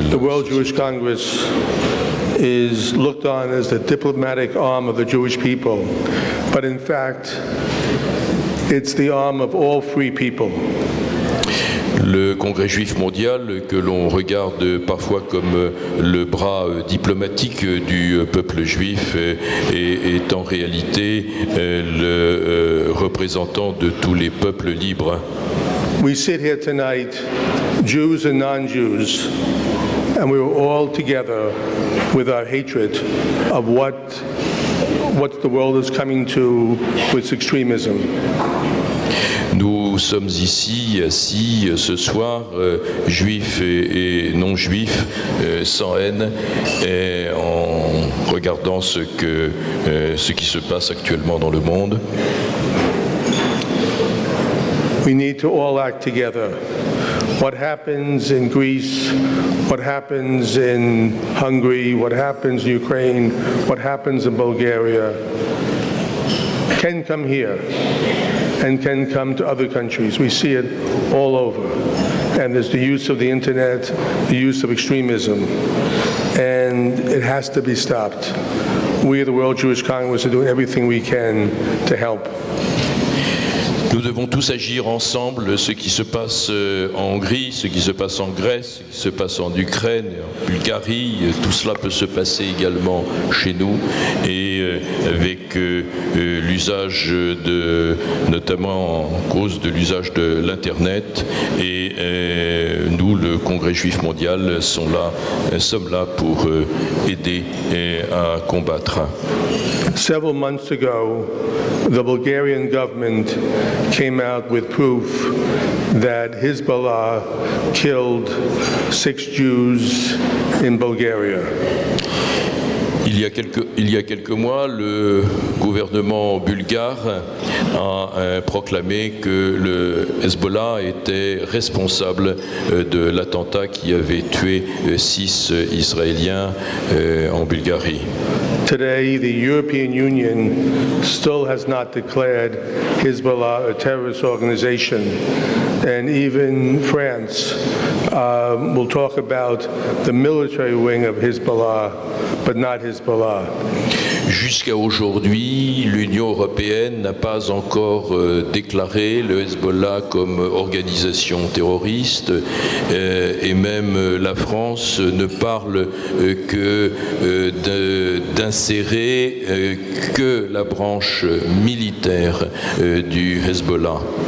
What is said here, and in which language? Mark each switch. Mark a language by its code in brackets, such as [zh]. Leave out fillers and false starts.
[en] The World Jewish Congress is looked on as the diplomatic arm of the Jewish people, but in fact, it's the arm of all free people. [fr] Le Congrès juif mondial, que l'on regarde parfois comme le bras diplomatique du peuple juif, est en réalité le représentant de tous les peuples libres. [en] We sit here tonight, Jews and non-Jews, and we were all together with our hatred of what the world is coming to with extremism. [fr] Nous sommes ici, assis ce soir, juifs et non-juifs, sans haine, et en regardant ce qui se passe actuellement dans le monde. [en] We need to all act together. What happens in Greece, what happens in Hungary, what happens in Ukraine, what happens in Bulgaria, can come here and can come to other countries. We see it all over. And there's the use of the internet, the use of extremism, and it has to be stopped. We at the World Jewish Congress are doing everything we can to help. [fr] Nous devons tous agir ensemble. Ce qui se passe en Hongrie, ce qui se passe en Grèce, ce qui se passe en Ukraine, en Bulgarie, tout cela peut se passer également chez nous. Et avec l'usage notamment en cause de l'usage de l'Internet. Et nous, le Congrès juif mondial, sommes là pour aider à combattre. [en] Several months ago, the Bulgarian government came out with proof that Hezbollah killed 6 Jews in Bulgaria. [fr] Il y a quelques mois, le gouvernement bulgare a proclamé que le Hezbollah était responsable de l'attentat qui avait tué 6 Israéliens en Bulgarie. [en] Today, the European Union still has not declared Hezbollah a terrorist organization. And even France will talk about the military wing of Hezbollah, but not Hezbollah. [fr] Jusqu'à aujourd'hui, l'Union européenne n'a pas encore déclaré le Hezbollah comme organisation terroriste et même la France ne parle que d'insérer que la branche militaire du Hezbollah.